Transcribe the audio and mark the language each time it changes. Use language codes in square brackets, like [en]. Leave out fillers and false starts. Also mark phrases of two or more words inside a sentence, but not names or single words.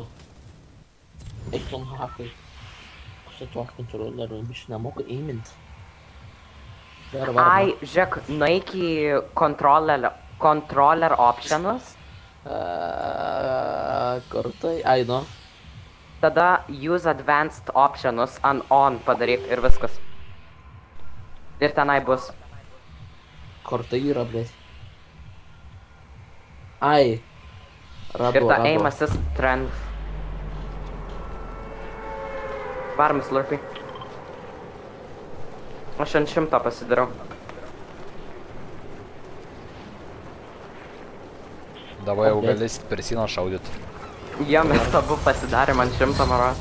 [lt] Eik tom hakai. Aš tuo kontroleriu, biš nemoku aimint. Ai, žiūrėk, nueik į controller optionus. Kur tai? Ai, nu. Tada [en] use advanced [lt] optionus on padaryk ir viskas. Ir tenai bus. Kur tai yra, blėt? Ai. Ir ta [en] aim assist strength. [lt] Varom slurpį. Aš ant 100 pasidarau. Davai jau galėsit per sieną šaudyt. Jo, mes abu pasidarėm ant 100 maros.